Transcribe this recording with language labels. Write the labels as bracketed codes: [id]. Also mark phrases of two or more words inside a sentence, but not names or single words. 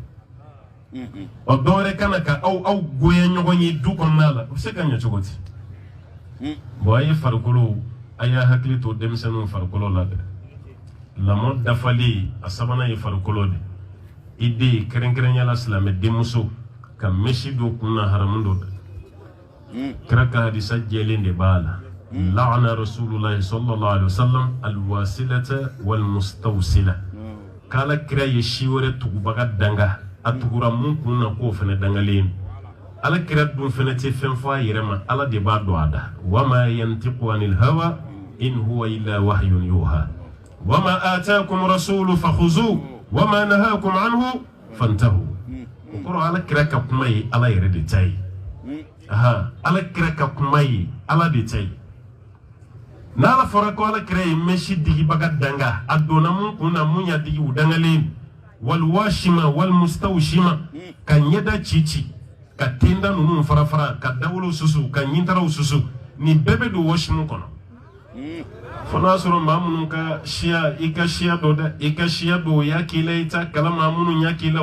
[bm] o dɔ wɛrɛ kana ka aw goya ɲɔgɔn ye du kɔnɔna la o bɛ se ka ɲɛ cogo di bon a ye farikolo a y'a hakili to denmisɛnninw farikolo la dɛ lamɔ dafalen a sabanan ye farikolo de i den kɛrɛnkɛrɛnya la silamɛ denmuso ka mesi don kun na haramu dɔ dɛ kira ka hadisa jɛlen de b'a la [ar] لعن رسول الله صلى الله عليه وسلم الواصلة والمستوصلة [bm] k'ala kira ye si wɛrɛ tugubaga danga a tugura mun kun na k'o fɛnɛ dangalen ala kira dun fɛnɛ tɛ fɛn fɔ a yɛrɛ ma ala de b'a dɔn a da [ar] وما ينطق عن الهوى إن هو إلا وحي يوحى وما آتاكم الرسول فخذوه وما نهاكم عنه فانتهوا [bm] o kɔrɔ ala kira ka kuma ye ala yɛrɛ de ta ye ala kira ka kuma ye ala de ta ye n'ala fɔra ko ala kira ye mesi digibaga danga a donna mun kun na mun y'a digi u dangalen [ar] والواشمة والمستوشمة [bm] ka ɲɛda ci ka tenda ninnu fara fara ka dawolo susu ka ɲintaraw susu nin bɛɛ bɛ don washimu kɔnɔ fo n'a sɔrɔ maa minnu ka siya i ka siya dɔ dɛ i ka siya dɔ o y'a k'i la i t'a kala maa minnu y'a k'i la